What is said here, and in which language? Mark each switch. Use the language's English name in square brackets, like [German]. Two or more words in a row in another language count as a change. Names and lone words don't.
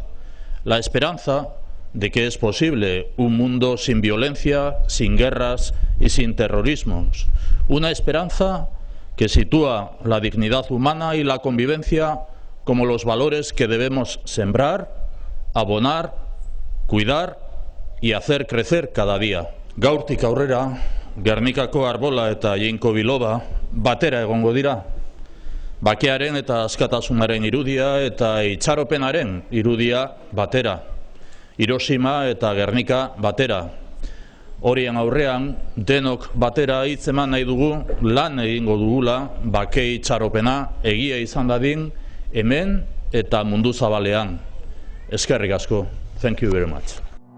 [Spanish] La esperanza de que es posible un mundo sin violencia, sin guerras y sin terrorismos. Una esperanza que sitúa la dignidad humana y la convivencia como los valores que debemos sembrar, abonar, cuidar y hacer crecer cada día. [Basque] Gaurtik aurrera, Gernikako arbola eta jinko biloba batera egongo dira. Bakearen eta askatasunaren irudia eta itxaropenaren irudia batera. Hiroshima eta Gernika batera. Horien aurrean, denok batera hitz eman nahi dugu, lan egingo dugula, bake itxaropena egia izan dadin, hemen eta mundu zabalean. Eskerrik asko. [English] Thank you very much.